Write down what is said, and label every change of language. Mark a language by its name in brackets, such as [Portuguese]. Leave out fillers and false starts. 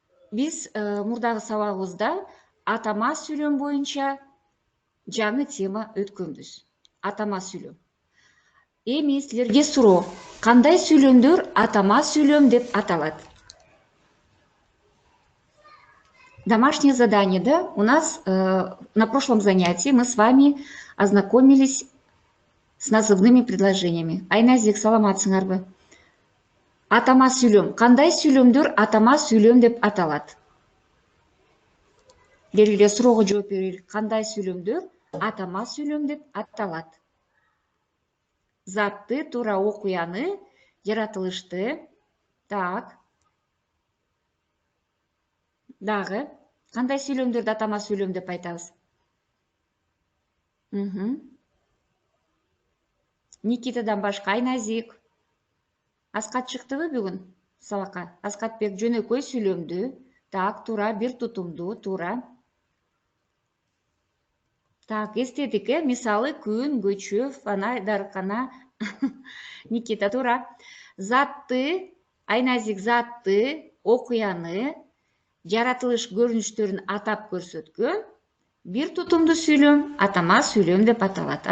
[Kyrgyz] Биз мурдагы сабагыбызда атама сүйлөм боюнча жаңы тема өткөнбүз. Атама сүйлөм. Эми силерге суроо: кандай сүйлөмдөр атама сүйлөм деп аталат? [Russian] Домашнее задание, да? У нас на прошлом занятии мы с вами ознакомились с назывными предложениями. [Kyrgyz] Айназик, саламатсыңарбы? Атама сүйлөм. Кандай сүйлөмдөр атама сүйлөм деп аталат? Бергиле суроого жооп берели. Кандай сүйлөмдөр атама сүйлөм деп аталат? Затты, туура окуяны, жаратылышты. Так. Дагы кандай сүйлөмдөрдү атама сүйлөм деп айтабыз? Никитадан башка Айназик. Аскат чыктыбы бүгүн сабакка? Аскатбек жөнөкөй сүйлөмдү. Так, туура, бир тутумду, туура. Так, эстедик, мисалы күн, көчө, фонарь, дарыкана. Никита, туура. Затты, Айназик затты, окуяны, жаратылыш көрүнүштөрүн атап көрсөткөн бир тутумду сүйлөм атама сүйлөм деп аталат.